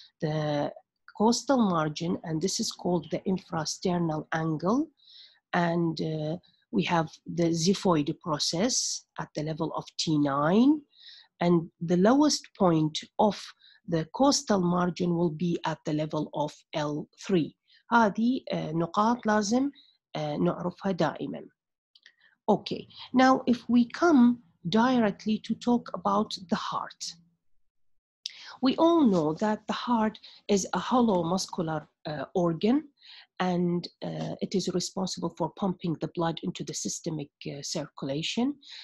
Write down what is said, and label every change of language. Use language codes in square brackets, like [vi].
[en] The costal margin, and this is called the infrasternal angle, and we have the xiphoid process at the level of T9, and the lowest point of the costal margin will be at the level of L3. [ar] هذه نقاط لازم نعرفها دائما. [en] Okay, now if we come directly to talk about the heart. We all know that the heart is a hollow muscular organ, and it is responsible for pumping the blood into the systemic circulation.